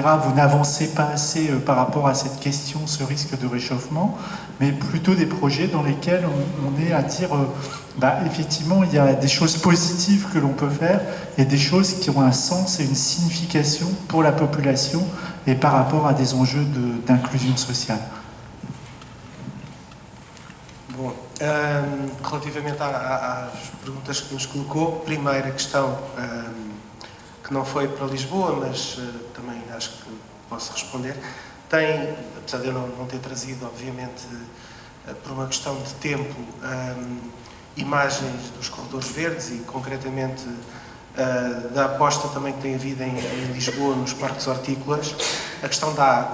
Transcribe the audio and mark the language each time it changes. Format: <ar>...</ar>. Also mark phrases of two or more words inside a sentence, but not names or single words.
<fr>Vous n'avancez pas assez par rapport à cette question, ce risque de réchauffement, mais plutôt des projets dans lesquels on est à dire effectivement, il y a des choses positives que l'on peut faire et des choses qui ont un sens et une signification pour la population et par rapport a des enjeux d'inclusion sociale.</fr> <pt>Bom, relativamente às perguntas que nos colocou, primeira questão que não foi para Lisboa, mas também acho que posso responder, tem, apesar de eu não ter trazido, obviamente, por uma questão de tempo, imagens dos corredores verdes e, concretamente, da aposta também que tem havido em Lisboa, nos parques hortícolas, a questão da água.</pt>